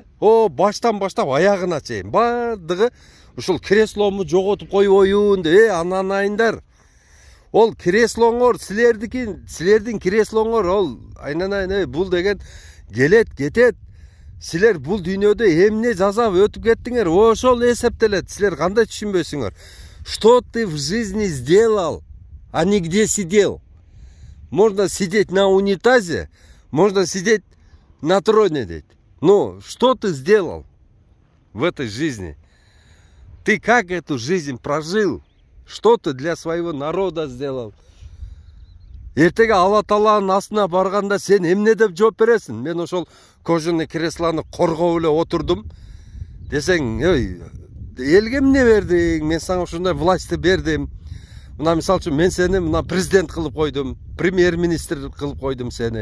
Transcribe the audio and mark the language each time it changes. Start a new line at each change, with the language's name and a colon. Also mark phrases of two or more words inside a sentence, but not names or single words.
Kyrgyz: Баштан баштап аягына чейин бардыгы ушул креслому жоготуп койбоюн деп, ананайындар. Ол креслоңор силердин креслоңор, ол айнанайын, бул деген келет, кетет. Силер бул дүйнөдө эмне жасап өтүп кеттиңер, ошол эсептелет. Силер кандай түшүнбөйсүңөр?
Russian: Что ты в жизни сделал, а не где сидел? Можно сидеть на унитазе, можно сидеть на троне, дейт. Ну, что ты сделал в этой жизни? Ты как эту жизнь прожил? Что ты для своего народа сделал?
Kyrgyz: Эртеге Алла Тааланын астына барганда сен эмне деп жооп бересиң? Мен ошол кожаный креслону коргоп эле отурдум десең, элге эмне бердиң? Мен сага ушундай властьты бердим. Мына мисалы үчүн мен сени мына президент кылып койдум, премьер-министр кылып койдум сени.